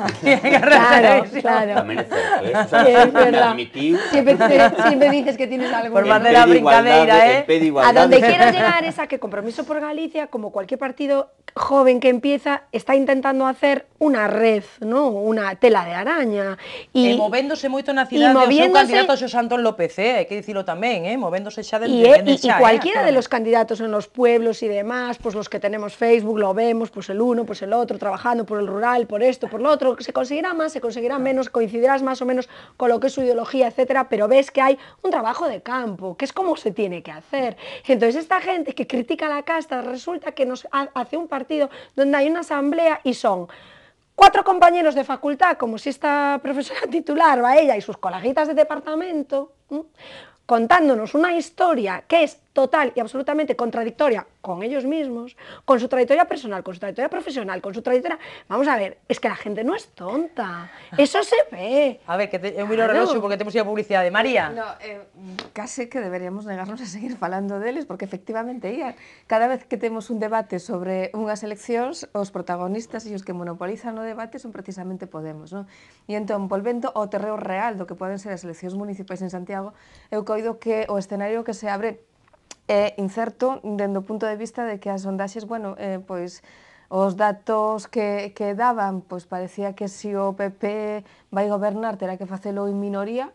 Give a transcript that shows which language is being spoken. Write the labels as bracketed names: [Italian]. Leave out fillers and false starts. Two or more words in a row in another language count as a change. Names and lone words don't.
[Spanish] Claro, claro. [Galician] Tamén é certo, [Spanish] O sea, es verdad. [Galician] admitiu. [Spanish] Siempre dices que tienes algo. [Galician] Por facer a brincadeira, [Spanish] A donde quiero llegar es a que Compromiso por Galicia, como cualquier partido joven que empieza, está intentando hacer una red, ¿no? Una tela de araña. [Galician] E movéndose moito na cidade o seu candidato Xosé Antón López, hai que dicilo tamén, movéndose xa dende xa. [Spanish] Y cualquiera de los candidatos en los pueblos y demás, pues los que tenemos Facebook, lo vemos, pues el uno, pues el otro, trabajando por el rural, por esto, por lo otro, se conseguirá más, se conseguirá menos, coincidirás más o menos con lo que es su ideología, etcétera, pero ves que hay un trabajo de campo, que es como se tiene que hacer. Entonces esta gente que critica la casta, resulta que nos hace un partido donde hay una asamblea y son 4 compañeros de facultad, como si esta profesora titular va ella y sus coleguitas de departamento, contándonos una historia que es total y absolutamente contradictoria con ellos mismos, con su trayectoria personal, con su trayectoria profesional, con su trayectoria... Vamos a ver, es que la gente no es tonta, eso se ve. [Galician] A ver, que eu miro o reloxo porque temos a publicidade. María. No, case que deberíamos negarnos a seguir falando deles, porque efectivamente, cada vez que temos un debate sobre unhas eleccións, os protagonistas e os que monopolizan o debate son precisamente Podemos, non? E entón, volvendo ao terreo real do que poden ser as eleccións municipais en Santiago, eu coido que o escenario que se abre é incerto dende o punto de vista de que as sondaxes, bueno, pois os datos que daban, pois parecía que se o PP vai gobernar terá que facelo en minoría.